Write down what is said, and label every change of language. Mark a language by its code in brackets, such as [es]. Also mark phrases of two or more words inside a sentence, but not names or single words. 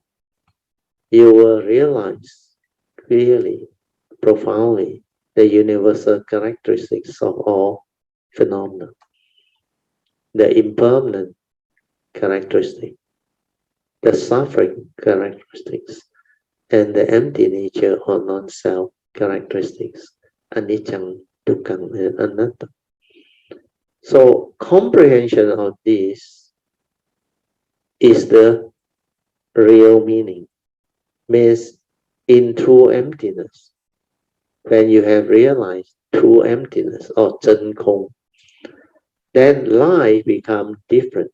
[en] You will realize clearly, profoundly, the universal characteristics of all phenomena, the impermanent characteristic, the suffering characteristics, and the empty nature or non-self characteristics, [pi] anicca, dukkha, and anatta. [en] So comprehension of this is the real meaning. Means in true emptiness, when you have realized true emptiness or 真空, then life becomes different.